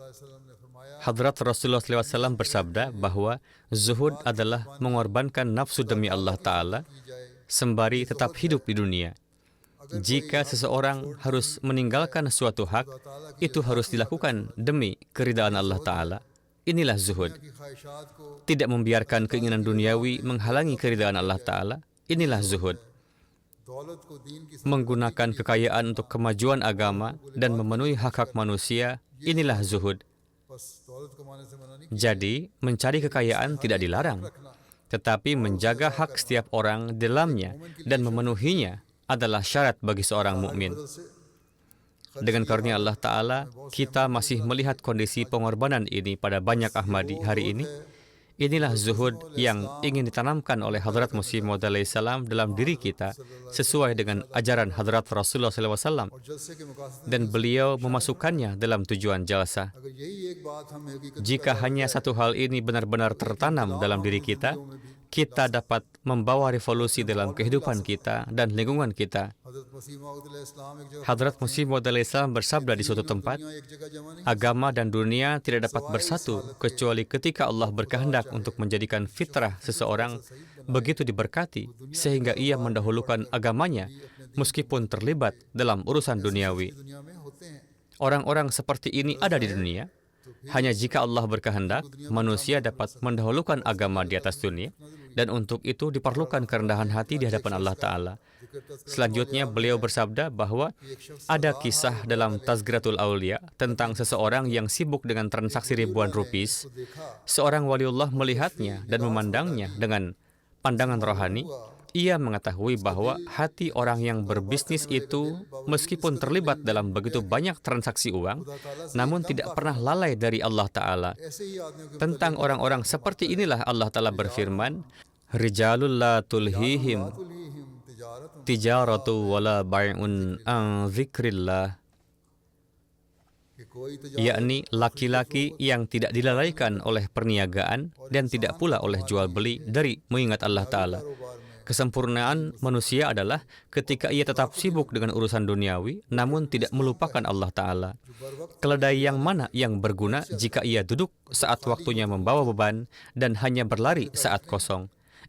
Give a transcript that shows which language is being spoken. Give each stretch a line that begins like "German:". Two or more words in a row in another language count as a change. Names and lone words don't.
Indonesian: Hadrat Rasulullah SAW bersabda bahwa zuhud adalah mengorbankan nafsu demi Allah Ta'ala, sembari tetap hidup di dunia. Jika seseorang harus meninggalkan suatu hak, itu harus dilakukan demi keridaan Allah Ta'ala. Inilah zuhud.
Urdu: کی خواہشات کو
Indonesian: Tidak membiarkan keinginan duniawi menghalangi keridaan Allah Ta'ala. Inilah zuhud.
Urdu: دولت کو دین کی
Indonesian: Menggunakan kekayaan untuk kemajuan agama dan memenuhi hak-hak manusia. Inilah zuhud.
Urdu: بس دولت کمانے سے منع نہیں
Indonesian: Jadi, mencari kekayaan tidak dilarang, tetapi menjaga hak setiap orang di dalamnya dan memenuhinya adalah syarat bagi seorang mukmin. Dengan karunia Allah Ta'ala, kita masih melihat kondisi pengorbanan ini pada banyak Ahmadi hari ini. Inilah zuhud yang ingin ditanamkan oleh Hadrat Masih Maud alaihissalam dalam diri kita sesuai dengan ajaran Hadrat Rasulullah SAW,
Urdu: اور جلسے کے مقاصد
Indonesian: dan beliau memasukkannya dalam tujuan jalsa.
Urdu: اگر یہی ایک بات ہم حقیقت
Indonesian: Jika हanya satu hal ini benar-benar tertanam dalam diri kita dapat membawa revolusi dalam kehidupan kita dan lingkungan kita.
Urdu: حضرت مسیح موعود علیہ‌السلام ایک جگہ
Indonesian: Hadrat Masih Maud alaihissalam bersabda di suatu tempat,
Urdu: دنیا ایک جگہ جمع نہیں
Indonesian: agama dan dunia tidak dapat bersatu kecuali ketika Allah berkehendak untuk menjadikan fitrah seseorang begitu diberkati sehingga ia mendahulukan agamanya meskipun terlibat dalam urusan duniawi.
Urdu: دنیا میں ہوتے ہیں
Indonesian: Orang-orang seperti ini ada di dunia. Hanya jika Allah berkehendak, manusia dapat mendahulukan agama di atas dunia, dan untuk itu diperlukan kerendahan hati di hadapan Allah Ta'ala. Selanjutnya, beliau bersabda bahwa ada kisah dalam Tazkiratul Aulia tentang seseorang yang sibuk dengan transaksi ribuan rupiah. Seorang waliullah melihatnya dan memandangnya dengan pandangan rohani. Ia mengetahui bahwa hati orang yang berbisnis itu meskipun terlibat dalam begitu banyak transaksi uang, namun tidak pernah lalai dari Allah Ta'ala.
Urdu: ایسے ہی آدمیوں کے
Indonesian: Tentang orang-orang seperti inilah Allah Ta'ala berfirman,
Arabic: رجال لا تلهيهم تلهيهم تجارة تجارة ولا بيع عن ذكر الله,
Urdu: کہ کوئی
Indonesian: yakni laki-laki yang tidak dilalaikan oleh perniagaan dan tidak pula oleh jual beli dari mengingat Allah Ta'ala. Kesempurnaan manusia adalah ketika ia tetap sibuk dengan urusan duniawi, namun tidak melupakan Allah Ta'ala. Keledai yang mana yang berguna jika ia duduk saat waktunya membawa beban dan hanya berlari saat kosong?